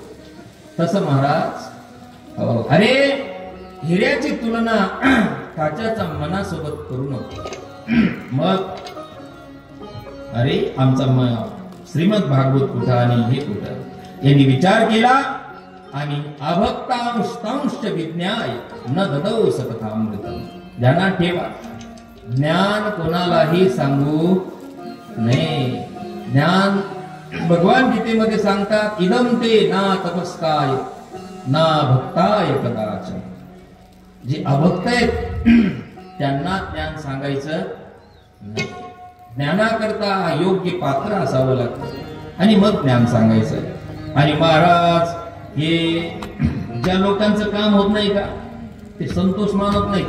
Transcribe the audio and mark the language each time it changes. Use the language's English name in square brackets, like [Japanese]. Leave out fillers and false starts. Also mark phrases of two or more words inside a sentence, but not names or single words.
[Marathi] तसं महाराज, अरे हिऱ्याची तुलना काचाच्या मनासोबत करू नको. मग अरे आमचा श्रीमद भागवत कुठं आणि हे कुठं, यांनी विचार केला आणि [Sanskrit] अभक्तांश विज्ञाय न ददौ सततामृतम. [Marathi] ध्यानात ठेवा, ज्ञान कोणालाही सांगू नये. ज्ञान भगवान गीतेमध्ये सांगतात, [Sanskrit] इदम ते ना तपस्काय ना भक्ताय कदाचन. [Marathi] जे अभक्त आहेत त्यांना ज्ञान सांगायचं नाही. ज्ञानाकरता योग्य पात्र असावं लागतं आणि मग ज्ञान सांगायचं. आणि महाराज, हे ज्या लोकांचं काम होत नाही का ते संतोष मानत नाही.